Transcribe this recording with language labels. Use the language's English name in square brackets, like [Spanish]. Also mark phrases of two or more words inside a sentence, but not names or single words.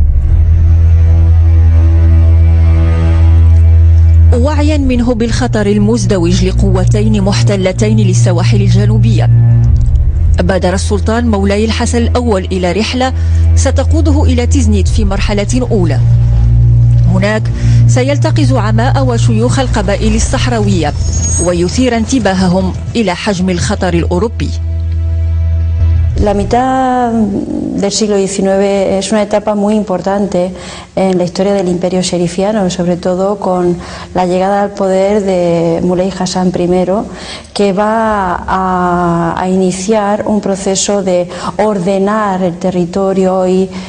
[Arabic] وعيا منه بالخطر المزدوج لقوتين محتلتين للسواحل الجنوبية، بادر السلطان مولاي الحسن الأول إلى رحلة ستقوده إلى تيزنيت في مرحلة أولى. هناك سيلتقي زعماء وشيوخ القبائل الصحراوية ويثير انتباههم إلى حجم الخطر الأوروبي. [Spanish] La mitad del siglo XIX es una etapa muy importante en la historia del imperio sherifiano, sobre todo con la llegada al poder de Muley Hassan I, que va a iniciar un proceso de ordenar el territorio y